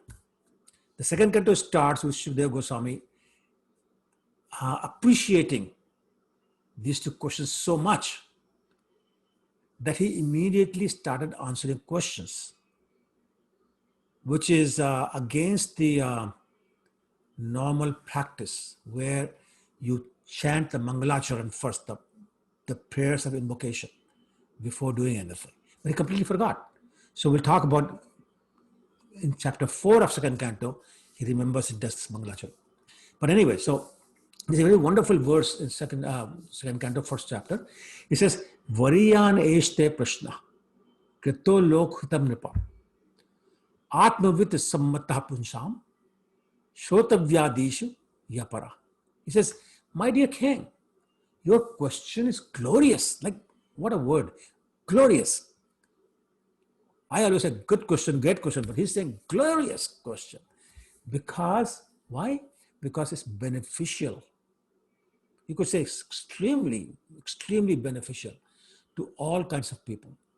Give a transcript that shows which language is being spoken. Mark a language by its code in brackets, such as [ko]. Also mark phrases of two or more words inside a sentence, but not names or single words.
[en] The second canto starts with Shukadeva Goswami appreciating these two questions so much that he immediately started answering questions, which is against the normal practice where you chant the Mangalacharan first, the prayers of invocation before doing anything. But he completely forgot. So we'll talk about in chapter 4 of second canto, he remembers it does this Mangalacharan. But anyway, so there's a very wonderful verse in second canto, first chapter. It says, [sa] Variyan eshte prashna, krito lokhutam nipa, atmavit sammatah punsham, shotavyadishu yapara. [en] He says, my dear king, your question is glorious. Like, what a word, glorious. I always say good question, great question, but he's saying glorious question. Because, why? Because it's beneficial. You could say it's extremely, extremely beneficial to all kinds of people.